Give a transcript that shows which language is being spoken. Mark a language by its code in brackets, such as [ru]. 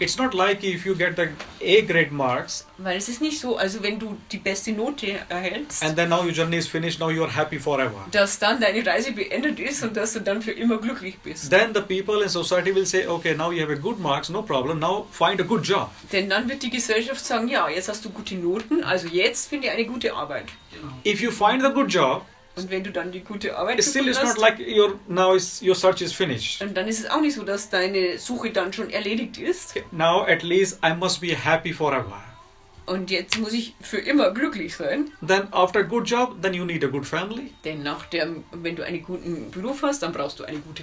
[en] It's not like if you get the A-grade marks [de] Weil es ist nicht so, also wenn du die beste Note erhältst, [en] and then now your journey is finished, now you are happy forever. [de] dass dann deine Reise beendet ist und dass du dann für immer glücklich bist. [en] Then the people in society will say, okay, now you have a good marks, no problem, now find a good job. [de] Denn dann wird die Gesellschaft sagen, ja, jetzt hast du gute Noten, also jetzt finde eine gute Arbeit. Genau. [en] If you find the good job, [de] Und wenn du dann die gute Arbeit [en] still [de] gefunden [en] it's not [de] hast, [en] like your search is finished. [de] und dann ist es auch nicht so, dass deine Suche dann schon erledigt ist. [en] Now at least I must be happy forever. [de] Und jetzt muss ich für immer glücklich sein. [en] Then after a good job, then you need a good family, [de] Denn wenn du einen guten Beruf hast, dann brauchst du eine gute